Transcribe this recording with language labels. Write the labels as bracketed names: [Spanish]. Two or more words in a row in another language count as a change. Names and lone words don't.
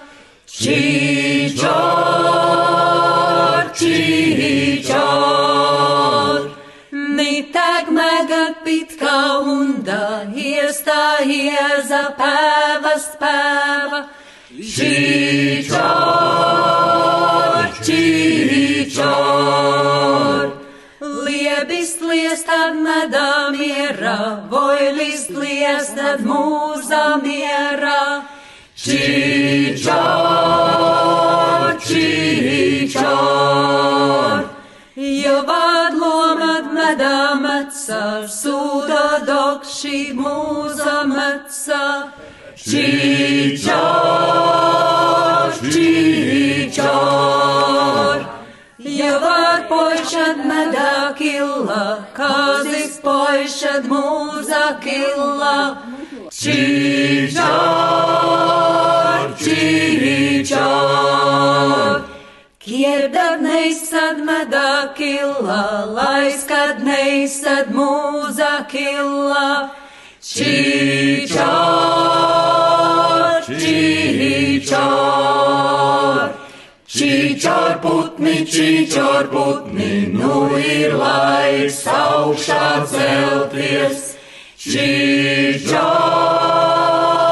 [Livonian] Čičor, ni tak megad pitka unda, hiesta hieza päeva späeva. Čičor, liebis liestad medā miera, voilis liestad mūza miera. Čičor, ja vādlomad medā metsa, sūda dokši mūza metsa. Čičor, ja var poišad medā killa, kazis poišad mūza killa. Čičor, kierdad neizsad medā killa, laiskad neizsad mūza killa. [Latvian] Čičor putni, nu ir laiks augšā celties. Čičor.